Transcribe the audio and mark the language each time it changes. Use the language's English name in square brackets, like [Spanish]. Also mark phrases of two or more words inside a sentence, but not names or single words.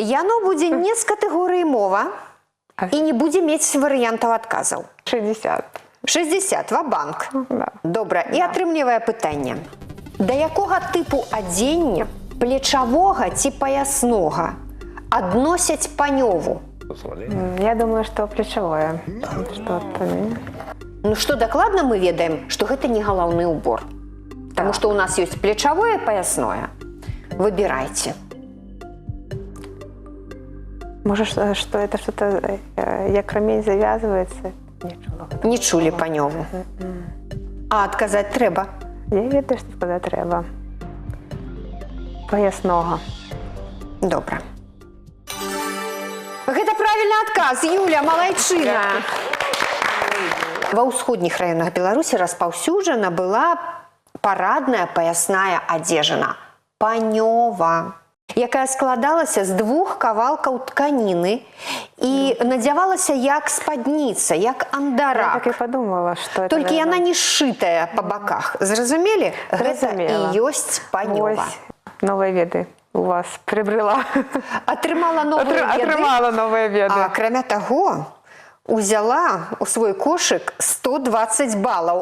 [Belarusian] Яно будзе не з катэгорыі мова і не будзе мець варыянтаў адказаў. 60. 60 ва-банк. Да. Добра, і атрымлівае пытанне. Да якога тыпу адзення, плечавога ці паяснога, адносяць панёву? [Russian] Я думаю, что плечевое. Что-то... [Belarusian] Ну што дакладна мы ведаем, што гэта не галаўны ўбор. Таму што ў нас ёсць плечавое і паясное. Выбірайце. [Russian] Может, что это что-то, як ремень завязывается? [Belarusian] Не чулі панёву. А адказаць трэба. Я ведаю, [Russian] что сказать треба. Поясного. [Belarusian] Добра. Гэта правільны адказ, Юля, малайчына. Ва ўсходніх раёнах Беларусі распаўсюджана была парадная паясная адзежына – панёва, якая складалася з 2 кавалкаў тканіны і надзявалася як спадніца, як Я андарак. [Russian] так и подумала, что это... [Belarusian] Толькі яна [Russian] наверное, [Belarusian] не сшытая па баках. Зразумелі? Гэта Зразумела. і ёсць панёва. [Russian] Ось, новые веды у вас приобрела. [Belarusian] Атрымала новыя веды. Отрымала новые веды. А акрамя таго, узяла у свой кошык 120 балаў.